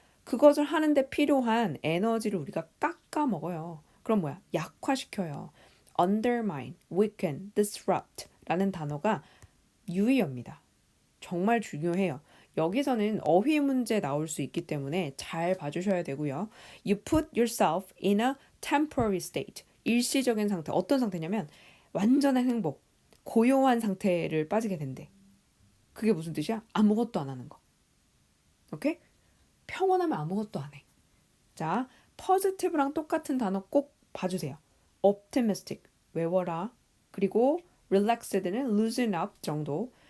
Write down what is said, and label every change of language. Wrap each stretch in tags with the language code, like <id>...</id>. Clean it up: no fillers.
<ko>그것을 하는데 필요한 에너지를 우리가 깎아 먹어요. 그럼 뭐야? 약화시켜요.</ko> <en>undermine, weaken, disrupt</en> <ko>라는 단어가 유의어입니다. 정말 중요해요. 여기서는 어휘 문제 나올 수 있기 때문에 잘 봐주셔야 되고요.</ko> <en>You put yourself in a temporary state.</en> <ko>일시적인 상태. 어떤 상태냐면 완전한 행복, 고요한 상태를 빠지게 된대. 그게 무슨 뜻이야? 아무것도 안 하는 거. 오케이? 평온하면 아무것도 안 해. 자, positive랑 똑같은 단어 꼭 봐주세요. optimistic, 외워라. 그리고 relaxed는</ko> <en>loosen up</en> <ko>정도.</ko>